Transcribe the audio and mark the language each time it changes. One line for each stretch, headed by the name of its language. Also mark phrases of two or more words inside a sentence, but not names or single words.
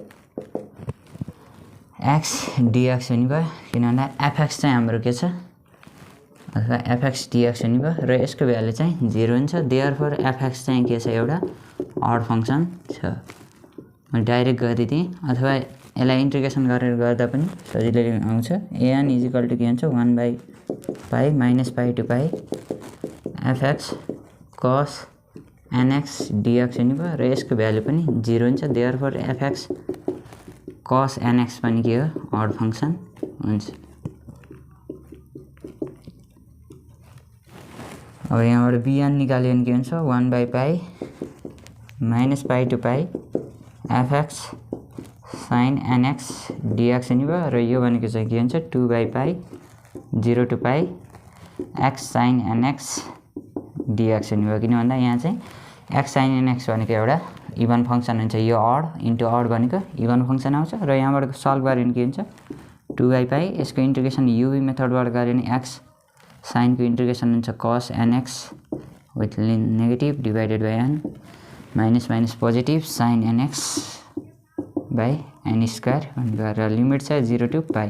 Nepali: x dx हुने भयो किन भन्दा fx चाहिँ हाम्रो के छ अथवा fx dx हुने भयो र यसको भ्यालु चाहिँ 0 हुन्छ देयरफोर fx चाहिँ के छ एउटा
English: odd function
Nepali: छ म डाइरेक्ट गरिदिएँ अथवा यसलाई इन्टिग्रेसन गरेर गर्दा पनि सजिलै आउँछ
English: an equal to
Nepali: के हुन्छ
English: 1/pi minus pi to pi fx cos nx dx
Nepali: हुने भयो र यसको भ्यालु पनि 0 हुन्छ देयरफोर fx cos nx पनि के हो
English: odd function
Nepali: हुन्छ। अब यहाँबाट bn निकाल्यो भने के हुन्छ
English: 1/pi minus pi to pi fx sin nx dx
Nepali: हुने भयो र यो भनेको चाहिँ के हुन्छ
English: 2/pi 0 to pi x sin nx dx
Nepali: हुने भयो किन भन्दा यहाँ चाहिँ x sin nx भनेको एउटा
English: even function
Nepali: हुन्छ यो
English: odd into odd
Nepali: भनेको
English: even function
Nepali: आउँछ र यहाँबाट सल्भ गर्यो भने के हुन्छ 2/पाई यसको इन्टिग्रेसन uv मेथडबाट गर्यो भने x sin को इन्टिग्रेसन हुन्छ
English: cos nx with negative divided by n minus minus positive sin nx by n square
Nepali: भनेर लिमिट छ
English: 0 to pi.